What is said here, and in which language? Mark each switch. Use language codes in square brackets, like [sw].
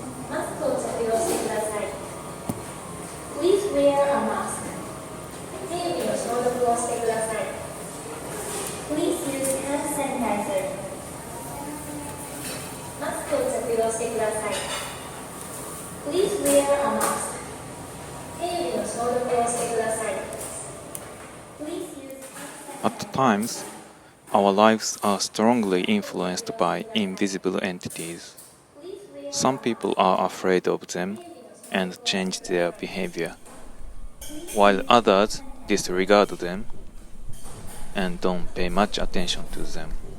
[ja] マスクを着用してください。 [en] Please wear a mask. [ja] 手指の消毒をしてください。 [en] Please use hand sanitizer. [ja] マスクを着用してください。 [en] Please wear a mask. [ja] 手指の消毒をしてください。 [en] Please use hand sanitizer. At times, our lives are strongly influenced by invisible entities. Some people are afraid of them and change their behavior, while others disregard them and don't pay much attention to them.